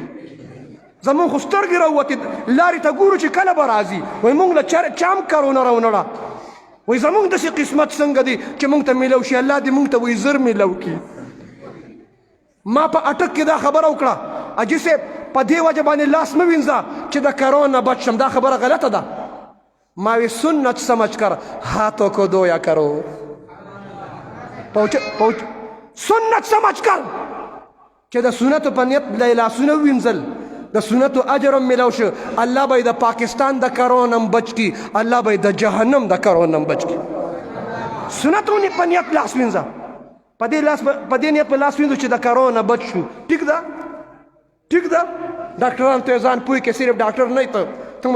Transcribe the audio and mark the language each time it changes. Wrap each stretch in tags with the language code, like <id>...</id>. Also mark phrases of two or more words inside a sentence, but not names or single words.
<ps>زمون خو سترګې راووتې لارې ته ګورو چې کله به راځي وایي موږ له چام کرونا راونړه وایي زموږ داسې قسمت څنګه دی چې موږ ته میلو شي الله دې موږ ته وایي زر میلو کړي ما په اټک کې دا خبره وکړه اجي صاحب په دې وجه باندې لاس مه وینځه چې د کرونا بچ شم دا خبره غلطه ده ما وی</ps> <ur>سنت سمجھ کر ہاتھوں کو دھویا کرو سنت سمجھ کر</ur> <ps>چې د سنتو په نیت لاسونه وینځل د سنتو اجر هم میلاو شو الله به د پاکستان د کرونا هم بچ کی الله به د جهنم د کرونا هم بچ کی سنتو په نیت لاس وینځه په دې نیت په لاس وینځو چې د کرونا بچ شو ټیک ده ټیک ده ډاکټران ته ځان پوه کې صرف ډاکټر نه ته</ps>